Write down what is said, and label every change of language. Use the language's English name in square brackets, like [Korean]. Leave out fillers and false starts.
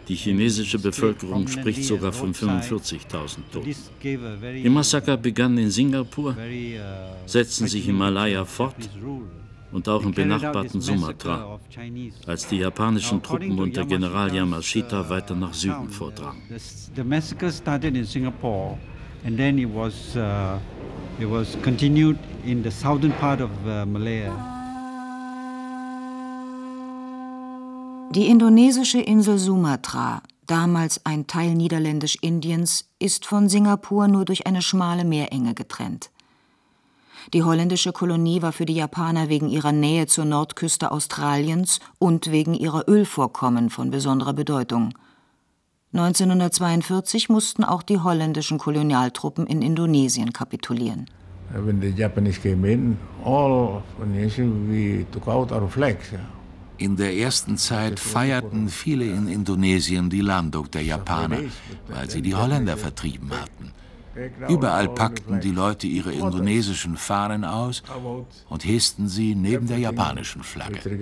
[German] Die chinesische Bevölkerung spricht sogar von 45.000 Toten. Die Massaker begannen in Singapur, setzten sich in Malaya fort und auch im benachbarten Sumatra, als die japanischen Truppen unter General Yamashita weiter nach Süden vordrangen. [English] The massacre started in Singapore and then it was continued in the southern part of Malaya. [German] Die indonesische Insel Sumatra, damals ein Teil Niederländisch-Indiens, ist von Singapur nur durch eine schmale Meerenge getrennt. Die holländische Kolonie war für die Japaner wegen ihrer Nähe zur Nordküste Australiens und wegen ihrer Ölvorkommen von besonderer Bedeutung. 1942 mussten auch die holländischen Kolonialtruppen in Indonesien kapitulieren. [English] When the Japanese came in, all Indonesians, we took out our flags. [German] In der ersten Zeit feierten viele in Indonesien die Landung der Japaner, weil sie die Holländer vertrieben hatten. Überall packten die Leute ihre indonesischen Fahnen aus und hissten sie neben der japanischen Flagge.